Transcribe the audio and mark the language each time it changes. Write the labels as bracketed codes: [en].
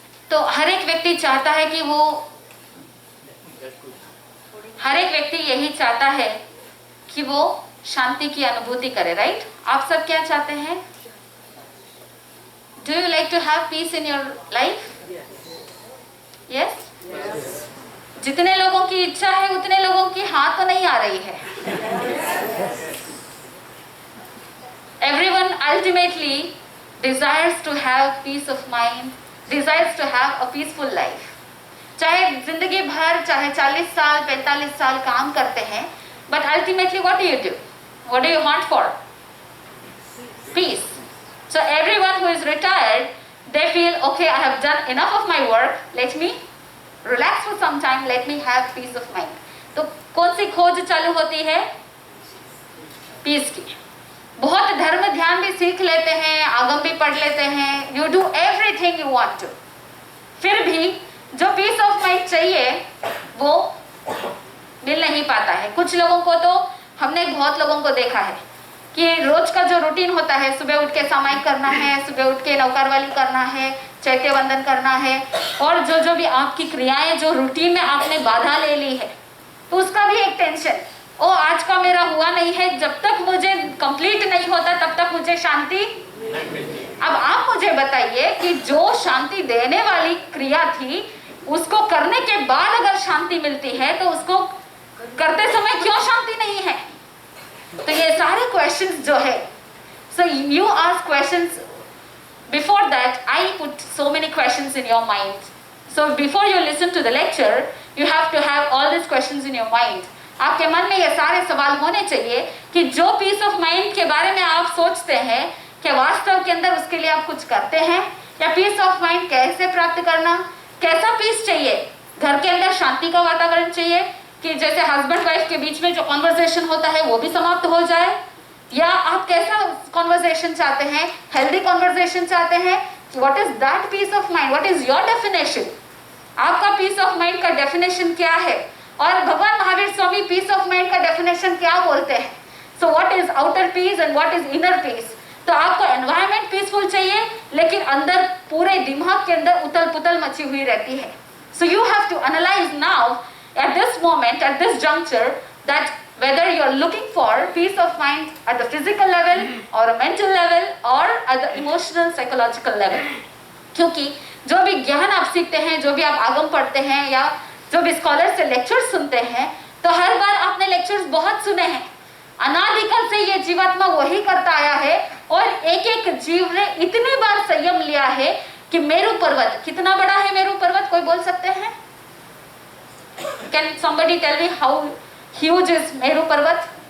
[hi] तो हर एक व्यक्ति चाहता है कि वो, हर एक व्यक्ति यही चाहता है कि वो शांति की अनुभूति करे, राइट? आप सब क्या चाहते हैं? [en] Do you like to have peace in your life? Yes? [hi] जितने लोगों की इच्छा है उतने लोगों की हाथ तो नहीं आ रही है। [en] Everyone ultimately desires to have peace of mind, desires to have a peaceful life. [hi] चाहे जिंदगी भर, चाहे 40 साल 45 साल काम करते हैं, [en] but ultimately what do you do? What do you want for? Peace. So everyone who is retired, they feel, okay, I have done enough of my work, let me relax for some time, let me have peace of mind. [hi] तो कौन सी खोज चालू होती है? Piece की। बहुत धर्म ध्यान भी सीख लेते हैं, आगम भी पढ़ लेते हैं, [en] you do everything you want to, [hi] फिर भी जो पीस ऑफ माइंड चाहिए वो मिल नहीं पाता है। कुछ लोगों को तो, हमने बहुत लोगों को देखा है कि रोज का जो रूटीन होता है, सुबह उठ के सामायिक करना है, सुबह उठ के नौकरवाली करना है, चैत्य वंदन करना है, और जो भी आपकी क्रियाएं जो रूटीन में आपने बाधा ले ली है, तो उसका भी एक टेंशन, ओ आज का मेरा हुआ नहीं है, जब तक मुझे कंप्लीट नहीं होता तब तक मुझे शांति। अब आप मुझे बताइए कि जो शांति देने वाली क्रिया थी, उसको करने के बाद अगर शांति मिलती है तो उसको करते समय क्यों शांति नहीं है? तो ये सारे क्वेश्चंस जो है, [en] so you ask questions. Before that, I put so many questions in your mind. So before you listen to the lecture, you have to have all these questions in your mind. [hi] आपके मन में ये सारे सवाल होने चाहिए कि जो पीस ऑफ माइंड के बारे में आप सोचते हैं, क्या वास्तव के अंदर उसके लिए आप कुछ करते हैं? या पीस ऑफ माइंड कैसे प्राप्त करना? कैसा पीस चाहिए? घर के अंदर शांति का वातावरण चाहिए कि जैसे हस्बैंड वाइफ के बीच में जो कॉन्वर्सेशन होता है वो भी समाप्त हो जाए, या आप कैसा कॉन्वर्सेशन चाहते हैं? [en] Healthy conversation चाहते हैं? What is that peace of mind? What is your definition? [hi] आपका पीस ऑफ माइंड का डेफिनेशन क्या है? और भगवान Mahavir Swami piece of mind का डेफिनेशन क्या बोलते हैं? [en] So what is outer peace and what is inner peace? [hi] तो आपको एनवायरनमेंट पीसफुल चाहिए, लेकिन अंदर पूरे दिमाग के अंदर उथल पुथल मची हुई रहती है। [en] So you have to analyse now at this moment, at this juncture, that whether you are looking for peace of mind at the physical level or a mental level or at the emotional psychological level. [hi] क्योंकि जो भी ज्ञान आप सीखते हैं, जो भी आप आगम पढ़ते हैं, या जो भी स्कॉलर से लेक्चर्स सुनते हैं, तो हर बार आपने लेक्चर्स बहुत सुने हैं। अनादिकाल से ये जीवात्मा वही करता आया है, और एक एक जीव ने इतनी बार संयम लिया है कि मेरू पर्वत, कितना बड़ा है मेरू पर्वत, कोई बोल सकते हैं? [en] Can somebody tell me how huge is Meru Parvat?